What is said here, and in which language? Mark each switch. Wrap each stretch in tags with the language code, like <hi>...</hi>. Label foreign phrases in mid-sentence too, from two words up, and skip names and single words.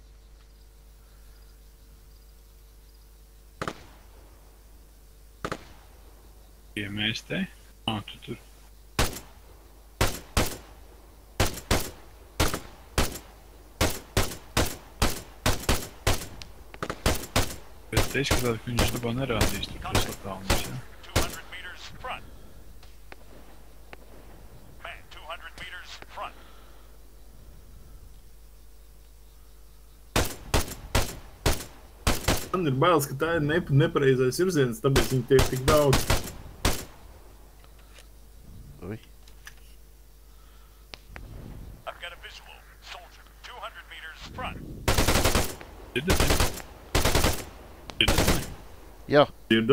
<lv>Ja mēs te? Tu tur. Bet te izskatāt, ka viņš dabā nerādīs tur tas attālums, ja?</lv> <en>200 meters front. Man, 200 meters front.</en> <lv>Man ir bailes, ka tā ir nepareizais virziens, tāpēc viņi tiek tik daudz. Ui.</lv> <en>I've got a visual. Soldier, 200 meters front.</en> <lv>Dzirdat? Dzirdat? Jā, Dzirdu?</lv>